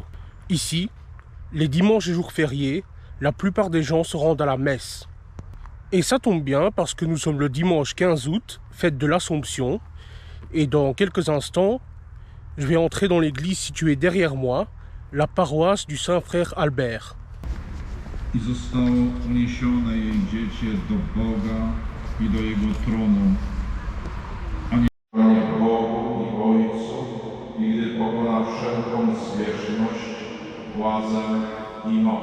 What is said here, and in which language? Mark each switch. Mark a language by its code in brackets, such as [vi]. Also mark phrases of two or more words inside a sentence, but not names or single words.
[fr] Ici, les dimanches et jours fériés, la plupart des gens se rendent à la messe. Et ça tombe bien parce que nous sommes le dimanche 15 août, fête de l'Assomption, et dans quelques instants, je vais entrer dans l'église située derrière moi, la paroisse du Saint-Frère Albert. [pl] I zostało uniesione jej dziecię do Boga i do Jego tronu. Panie Bogu i Ojcu, i gdy pokona wszelką zwierzchność, władzę i moc.